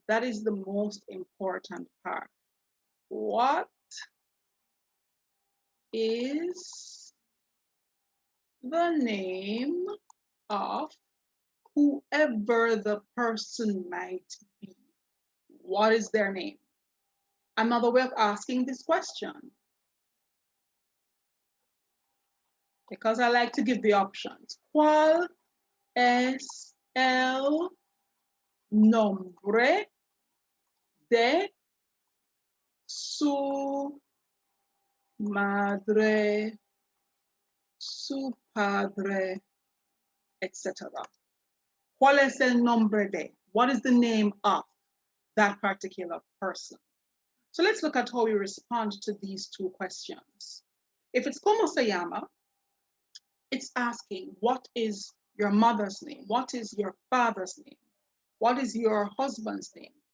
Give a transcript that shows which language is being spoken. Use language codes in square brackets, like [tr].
[en] That is the most important part. What is the name of whoever the person might be? What is their name? Another way of asking this question, because I like to give the options. [es] ¿Cuál es el nombre de su madre, su padre, etc.? ¿Cuál es el nombre de? [en] What is the name of that particular person? So let's look at how we respond to these two questions. If it's [es] ¿cómo se llama? [en] It's asking, what is your mother's name? What is your father's name? What is your husband's name?